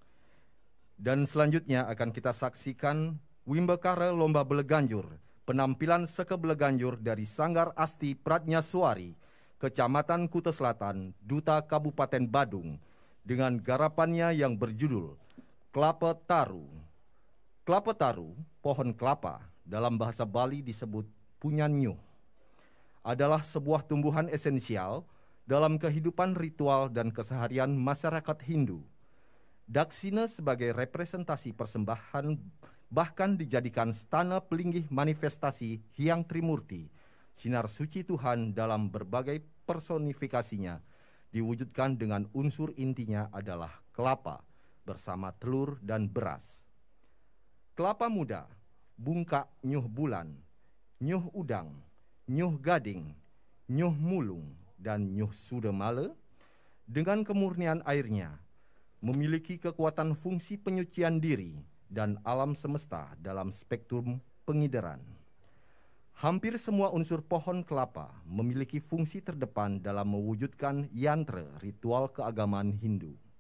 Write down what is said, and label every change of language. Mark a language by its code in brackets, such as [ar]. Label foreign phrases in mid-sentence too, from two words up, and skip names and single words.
[id] Dan selanjutnya akan kita saksikan Wimbekara Lomba Beleganjur, penampilan Seke Beleganjur dari Sanggar Asti Pradnyaswari, Kecamatan Kuta Selatan, Duta Kabupaten Badung, dengan garapannya yang berjudul Kelapa Taru. Kelapa taru, pohon kelapa, dalam bahasa Bali disebut punyanyuh, adalah sebuah tumbuhan esensial dalam kehidupan ritual dan keseharian masyarakat Hindu. Daksina sebagai representasi persembahan bahkan dijadikan stana pelinggih manifestasi Hyang Trimurti, sinar suci Tuhan dalam berbagai personifikasinya, diwujudkan dengan unsur intinya adalah kelapa bersama telur dan beras. [ban] Kelapa muda, bungkak nyuh bulan, nyuh udang, nyuh gading, nyuh mulung, dan nyuh sudemale, [id] dengan kemurnian airnya, memiliki kekuatan fungsi penyucian diri dan alam semesta dalam spektrum pengideran. Hampir semua unsur pohon kelapa memiliki fungsi terdepan dalam mewujudkan yantra ritual keagamaan Hindu.